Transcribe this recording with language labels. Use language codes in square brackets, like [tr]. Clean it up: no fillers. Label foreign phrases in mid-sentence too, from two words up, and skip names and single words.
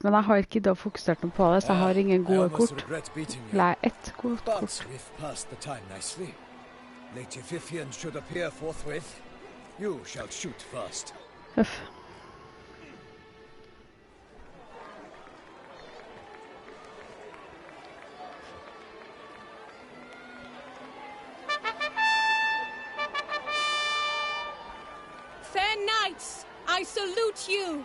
[no] men jeg har ikke giddet å fokusere noe på det, så jeg har ingen gode kort. Eller ett godt kort. [en] But we've passed the time nicely. Lady Vivian should appear forthwith. You shall shoot first. [no] Uff. [en] Fair knights, I salute you.